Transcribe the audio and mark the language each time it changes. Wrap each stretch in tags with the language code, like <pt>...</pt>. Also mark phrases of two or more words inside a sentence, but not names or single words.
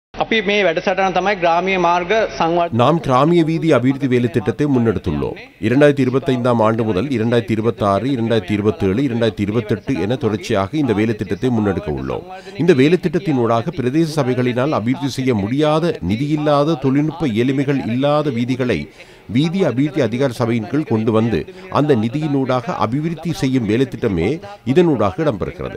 <si>අපි මේ වැඩසටහන තමයි ග්‍රාමීය මාර්ග සංවර්ධන.</si> <ta>நாம் கிராமிய வீதி அபிவிருத்தி வேலை திட்டத்தை முன்னெடுத்துள்ளோம். 2025ஆம் ஆண்டு முதல் 2026, 2027, 2028 என தொடர்ச்சியாக இந்த வேலை திட்டத்தை முன்னெடுக்க உள்ளோம். இந்த வேலை திட்டத்தினூடாக பிரதேச சபைகளினால் அபிவிருத்தி செய்ய முடியாத, நிதியில்லாத, தொழில்நுட்ப எளிமைகள் இல்லாத வீதிகளை வீதி அபிவிருத்தி அதிகார சபையின் கீழ் கொண்டு வந்து அந்த நிதியினூடாக அபிவிருத்தி செய்யும் வேலை திட்டமே இதனூடாக இடம்பெறுகிறது.</ta>